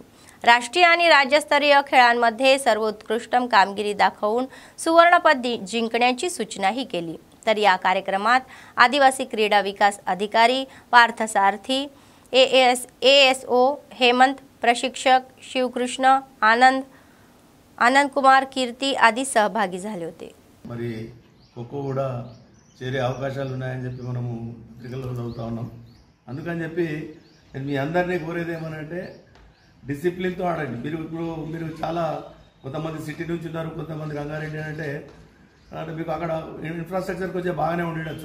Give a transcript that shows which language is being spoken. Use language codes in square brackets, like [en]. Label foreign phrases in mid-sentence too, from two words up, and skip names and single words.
[mr] राष्ट्रीय आणि राज्यस्तरीय खेळांमध्ये सर्वोत्कृष्ट कामगिरी दाखवून सुवर्णपदक जिंकण्याची सूचनाही केली। तर या कार्यक्रमात आदिवासी क्रीडा विकास अधिकारी पार्थसारथी, ASO हेमंत, प्रशिक्षक शिवकृष्ण, आनंद कुमार, कीर्ति आदि सहभागी झाले होते। [te] మరి ఖోఖో కూడా చేరే అవకాశాలు ఉన్నాయని చెప్పి మనము క్రికెట్లో చదువుతా ఉన్నాం। అందుకని చెప్పి నేను మీ అందరినీ కోరేది ఏమనంటే డిసిప్లిన్తో ఆడండి। మీరు చాలా కొంతమంది సిటీ నుంచి ఉన్నారు, కొంతమంది రంగారెడ్డి అంటే మీకు అక్కడ ఇన్ఫ్రాస్ట్రక్చర్ కొంచెం బాగానే ఉండొచ్చు।